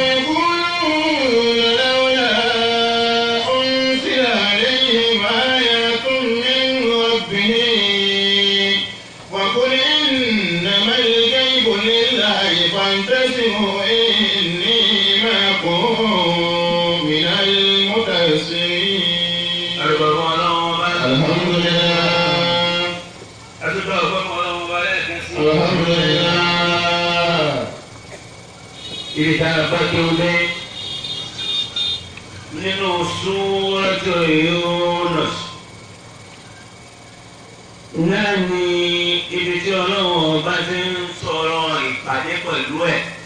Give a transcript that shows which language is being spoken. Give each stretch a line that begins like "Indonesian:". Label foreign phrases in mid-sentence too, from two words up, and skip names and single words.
Arabic: ويقولون لولا أنزل عليهم آية من ربه وقل إنما الغيب لله فانتظروا إني معكم من المتأثرين. الحمد لله الحمد لله.
Yoruba: ibi tá a bá tó lé nínú Suratu Yunus náà ni ibi tí Ọlọ́run bá ti ń sọ̀rọ̀ ìpàdé pẹ̀lú ẹ̀.